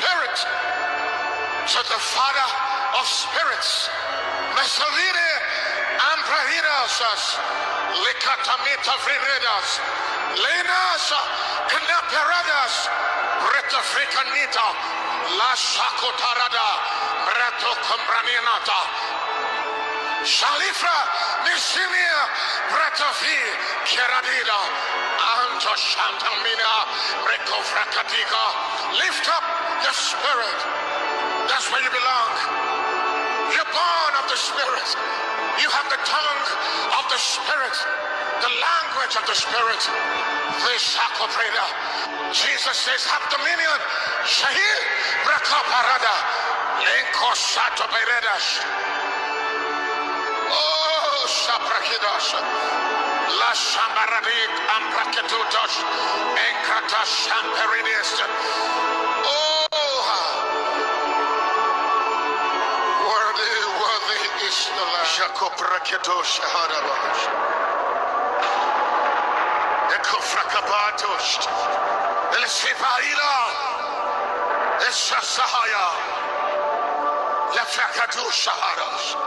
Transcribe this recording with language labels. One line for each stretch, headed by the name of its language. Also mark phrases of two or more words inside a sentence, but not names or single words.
English: spirit to the Father of spirits. Mesalide amprahidas, likatamita vriredas, lenas knaperadas, retafricanita, la shakotarada, reto combraninata, shalifra nisinia, bretafi, keradida, anto shantamina, recofracadiga. Lift up your spirit. That's where you belong. You're born of the Spirit. You have the tongue of the Spirit, the language of the Spirit. Jesus says, have dominion. Shahir Brakaparada. Lenko Sato Beredas. Oh, Shaprakidas. La Shambaradik Ampraketutos. Enkrata Shamperides. Shakoprakedosh Harabash Ekofrakabatos El Sipaila El Shasahaya Lefrakadosh Haras